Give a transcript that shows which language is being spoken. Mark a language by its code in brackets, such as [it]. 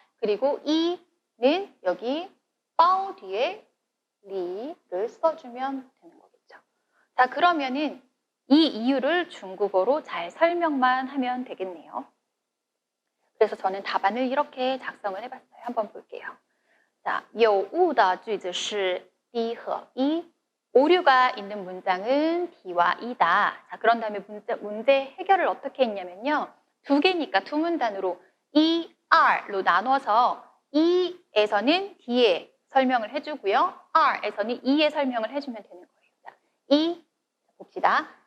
[ko] 그리고 E는 여기 빠오 뒤에 리를 써주면 되는 거겠죠. 자, 그러면은 이 이유를 중국어로 잘 설명만 하면 되겠네요. 그래서 저는 답안을 이렇게 작성을 해봤어요. 한번 볼게요. [zh] 자, 有误的句子是 D 和 E. [ko] 오류가 있는 문장은 D와 E다. 자, 그런 다음에 문제 해결을 어떻게 했냐면요. 2개니까 2문단으로 E, R로 나눠서 E에서는 D에 설명을 해주고요. R에서는 E에 설명을 해주면 되는 거예요. 자, E 봅시다.